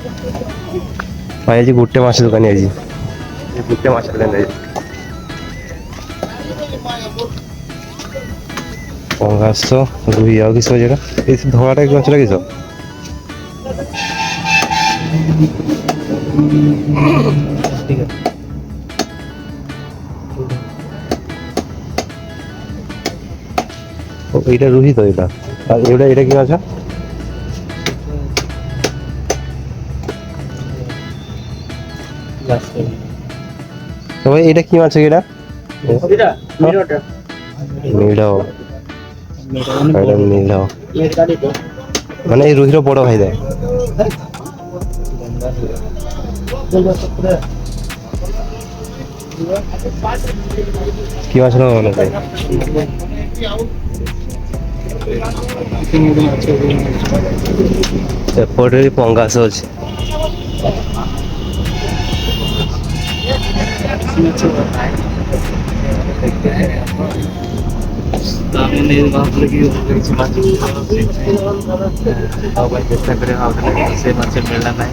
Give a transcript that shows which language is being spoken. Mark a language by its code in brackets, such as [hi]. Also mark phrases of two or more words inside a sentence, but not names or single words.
[or] ଭାଇ ଆଜି ଗୋଟେ ମାଛ ଦୋକାନୀ ଆଜି ଗୋଟେ ମାଛ ଦୋକାନୀ ଆଜି ପଙ୍ଗାସ ରୋହି ଆଉ କିସ ଏଇଟା ଏଇ ଧଳାଟା କି ମାଛଟା କିସ? ଠିକ୍ ଅଛି। [bn] এইটা রুহি তো এটা আর এটা কি মাছ? তো ভাই এটা কি মাছ এটা? মিঢ় মানে এই রুহির বড় ভাই দেয়। কি মাছ না মনে হয়? [or] ଏପଟେ ବି ପଙ୍ଗାସ ଅଛି। ଆମେ ଭାବୁଥିଲେ କି କିଛି ମାଛ ପାଇଁ ଚେଷ୍ଟା କରିବା, ଭାବୁଥିଲେ ସେ ମାଛ ମିଳିଲା ନାହିଁ।